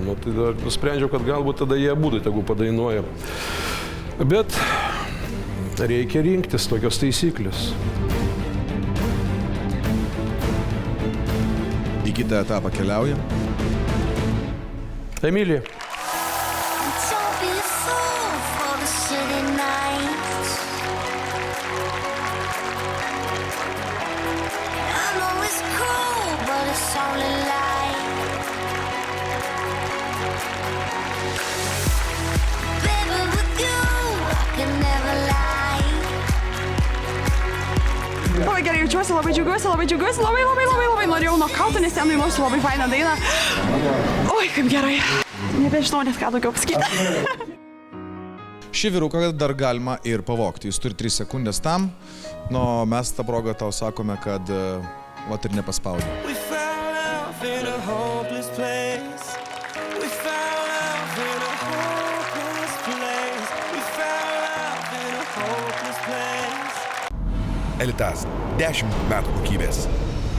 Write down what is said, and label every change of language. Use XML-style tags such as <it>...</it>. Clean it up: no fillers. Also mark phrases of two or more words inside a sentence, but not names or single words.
<lt>Nu, tai nusprendžiau, kad galbūt tada jie abudu tegu padainuoja. Bet reikia rinktis tokios taisyklės. Į kitą etapą keliaujam. Emilija.</lt> <en>Don't be a fool for the city nights. I know it's cool, but it's only light. Baby, with you, I can never lie.</en> <lt>Labai gerai jaučiuosi, labai džiaugiuosi, labai norėjau nokauto, nes ten dainuosiu labai fainą dainą. Oi, kaip gerai. Nebežinau net ką daugiau pasakyti. Šį vyruką dar galima ir pavogti. Jis turi 3 sekundės tam. Nu, mes tą progą tau sakome, kad vat ir nepaspaudė.</lt> <en>We found love in a hopeless place. We found love in a hopeless place. We found love in a hopeless place.</en> <lt>Elitas. 10 metų kokybės.</lt>